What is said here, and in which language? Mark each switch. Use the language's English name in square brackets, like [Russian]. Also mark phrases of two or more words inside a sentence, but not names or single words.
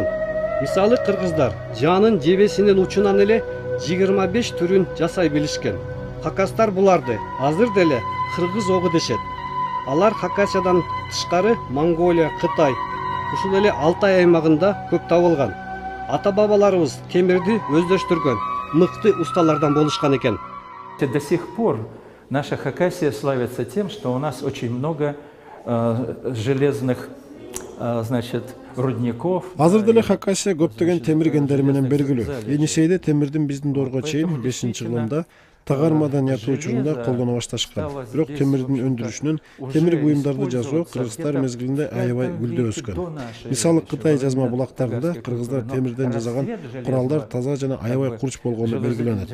[Kyrgyz] Мисалы кыргыздар жанын жебесинин учунан эле 25 түрүн жасай билишкен. Хакастар буларды азыр деле кыргыз огу дешет. Алар Хакасиядан тышкары Монголия, Кытай, ушул эле Алтай аймагында көп табылган. Ата бабаларыбыз темирди өздөштүргөн мыкты усталардан болушкан экен. [Russian] До сих пор наша Хакасия славится тем, что у нас очень много железных, значит, рудников. [Kyrgyz] Азыр деле Хакасия көптөгөн темир кендери менен белгилүү. Енисейде темирдин биздин доорго чейин 5-кылымда тагар маданияты учурунда колдоно башташкан. Бирок темирдин өндүрүшүнөн темир буюмдарды жасоо кыргыздар мезгилинде аябай гүлдөп өскөн. Мисалы Кытай жазма булактарында кыргыздар темирден жасаган куралдар таза жана аябай курч болгону белгиленет.